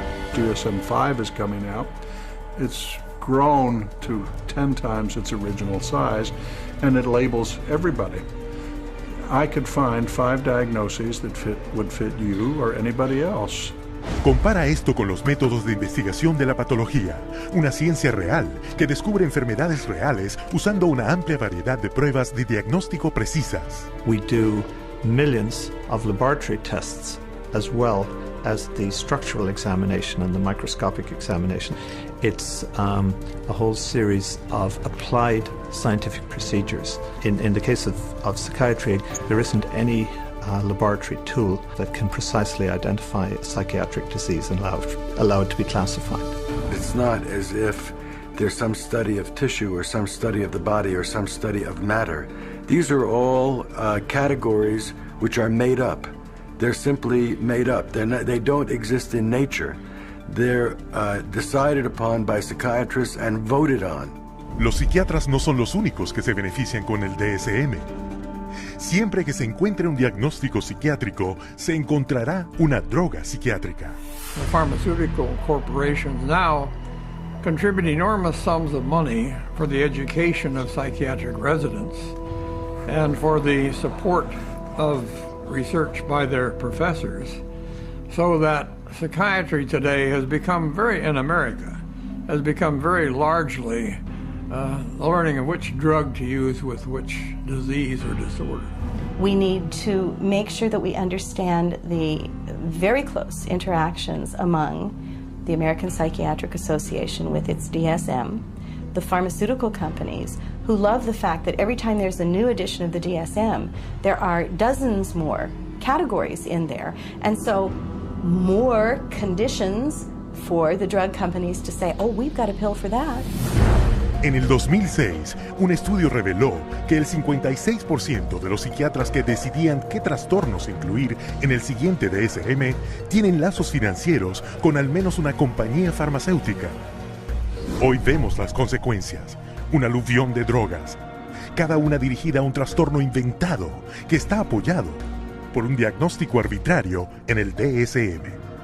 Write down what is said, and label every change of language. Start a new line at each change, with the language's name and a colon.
English: DSM-5 is coming out. It's grown to 10 times its original size, and it labels everybody. I could find 5 diagnoses that would fit you or anybody else.
Spanish: Compara esto con los métodos de investigación de la patología, una ciencia real que descubre enfermedades reales usando una amplia variedad de pruebas de diagnóstico precisas.
English: We do millions of laboratory tests as well as the structural examination and the microscopic examination. It's a whole series of applied scientific procedures. In the case of psychiatry, there isn't any laboratory tool that can precisely identify a psychiatric disease and allow it to be classified. It's not as if there's some study of tissue or some study of the body or some study of matter. These are all categories which are made up. They're simply made up. They don't exist in nature. They're decided upon by psychiatrists and voted on.
Spanish: Los psiquiatras no son los únicos que se benefician con el DSM. Siempre que se encuentre un diagnóstico psiquiátrico, se encontrará una droga psiquiátrica.
English: The pharmaceutical corporations now contribute enormous sums of money for the education of psychiatric residents and for the support of research by their professors So that psychiatry today has become in America, has become very largely learning of which drug to use with which disease or disorder. We need to make sure that we understand the very close interactions among the American Psychiatric Association with its DSM, the pharmaceutical companies, who love the fact that every time there's a new edition of the DSM, there are dozens more categories in there, and so more conditions for the drug companies to say, oh, we've got a pill for that.
Spanish: En el 2006, un estudio reveló que el 56% de los psiquiatras que decidían qué trastornos incluir en el siguiente DSM tienen lazos financieros con al menos una compañía farmacéutica. Hoy vemos las consecuencias, un aluvión de drogas, cada una dirigida a un trastorno inventado que está apoyado por un diagnóstico arbitrario en el DSM.